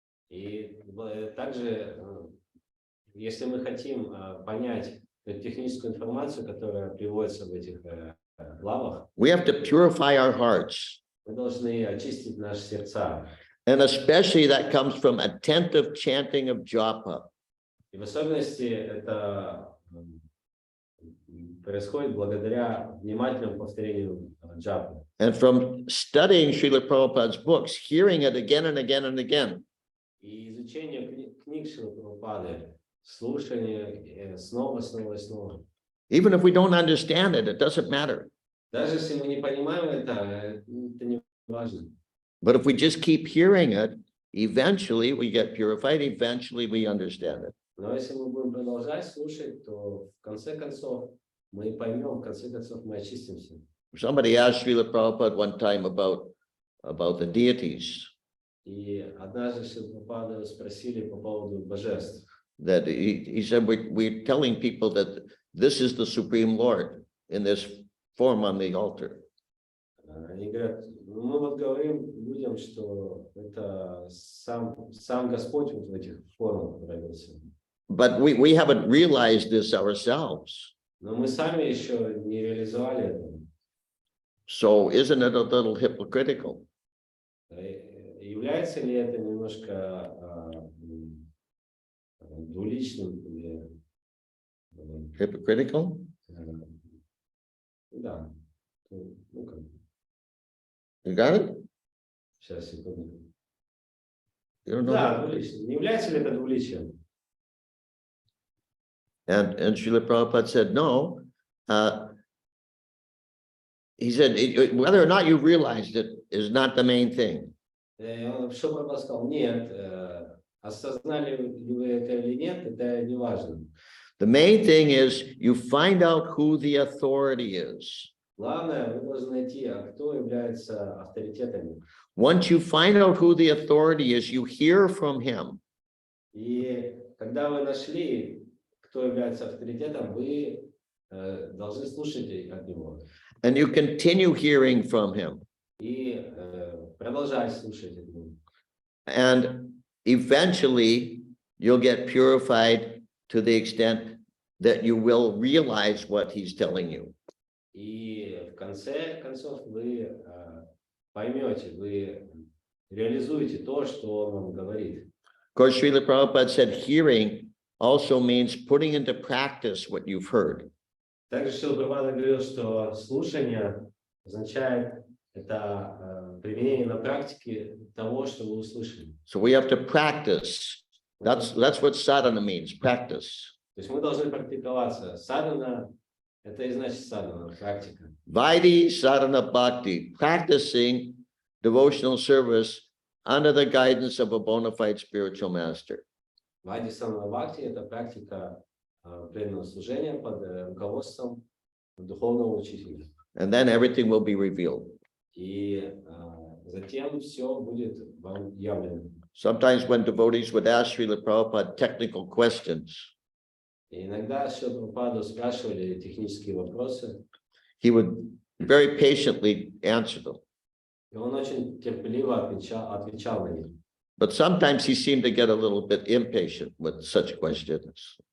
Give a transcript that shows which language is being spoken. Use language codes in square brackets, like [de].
[ru] И также, если мы хотим понять техническую информацию, которая приводится в этих главах, [en] we have to purify our hearts. [ru] мы должны очистить наши сердца. [en] And especially that comes from attentive chanting of japa. [ru] И в особенности это происходит благодаря внимательному повторению джапы. [en] And from studying Srila Prabhupada's books, hearing it again and again and again. [ru] И изучение книг Шрилы Прабхупады, слушание снова и снова. [en] Even if we don't understand it, it doesn't matter. [ru] Даже если мы не понимаем это не важно. [en] But if we just keep hearing it, eventually we get purified, eventually we understand it. [ru] Но если мы будем продолжать слушать, то в конце концов мы поймем, в конце концов мы очистимся. [en] Somebody asked Srila Prabhupada one time about the deities. [ru] И однажды Шрила Прабхупаду спросили по поводу божеств. [en] That he said, we're telling people that this is the Supreme Lord in this form on the altar. [ru] Они говорят, мы вот говорим людям, что это сам Господь вот в этих формах проявился. [en] But we haven't realized this ourselves. [ru] Но мы сами еще не реализовали это. [en] So isn't it a little hypocritical? [ru] Является ли это немножко двуличным или [en] Hypocritical? [ru] да. Ну как. [en] You got it? [ru] Сейчас, секунду. [en] You don't know? [ru] Да, двуличным. Не является ли это двуличием? [en] And Srila Prabhupada said, no. He said, whether or not you realized it is not the main thing. [ru] Что Прабхупада сказал? Нет, осознали ли вы это или нет, это не важно. [en] The main thing is you find out who the authority is. [ru] Главное, вы должны найти, кто является авторитетами. [en] Once you find out who the authority is, you hear from him. [ru] И когда вы нашли, кто является авторитетом, вы должны слушать от него. [en] And you continue hearing from him. [ru] И продолжать слушать от него. [en] And eventually you'll get purified to the extent that you will realize what he's telling you. [ru] И в конце концов вы поймете, вы реализуете то, что он вам говорит. [en] Of course, Srila Prabhupada said hearing also means putting into practice what you've heard. [ru] Также Шрила Прабхупада говорил, что слушание означает это применение на практике того, что вы услышали. [en] So we have to practice. That's what sadhana means, practice. [ru] То есть мы должны практиковаться. Садхана — это и значит садхана, практика. [en] Vaidhi sadhana bhakti, practicing devotional service under the guidance of a bona fide spiritual master. [ru] Вайди садхана бхакти — это практика преданного служения под руководством духовного учителя. [en] And then everything will be revealed. [ru] И затем все будет вам явлено. [en] Sometimes when devotees would ask Srila Prabhupada technical questions, [ru] И иногда Шрила Прабхупаду спрашивали технические вопросы, [en] he would very patiently answer them. [ru] и он очень терпеливо отвечал на них. [en] But sometimes he seemed to get a little bit impatient with such questions.